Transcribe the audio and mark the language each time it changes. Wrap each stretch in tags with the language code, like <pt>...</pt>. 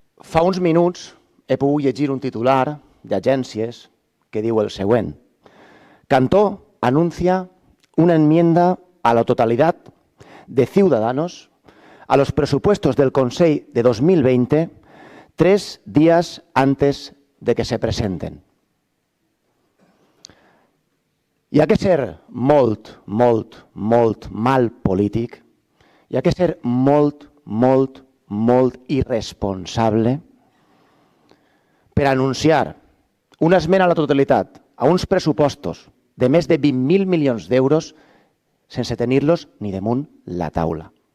<ca>Fa uns minuts he pogut llegir un titular d'agències que diu el següent.</ca> <es>Cantó anuncia una enmienda a la totalidad de Ciudadanos a los presupuestos del Consell de 2020 3 días antes de que se presenten.</es> <ca>Hi ha que ser molt mal polític, hi ha que ser molt irresponsable per anunciar una esmena a la totalitat a uns pressupostos de més de 20.000 milions d'euros sense tenir-los ni damunt la taula.</ca>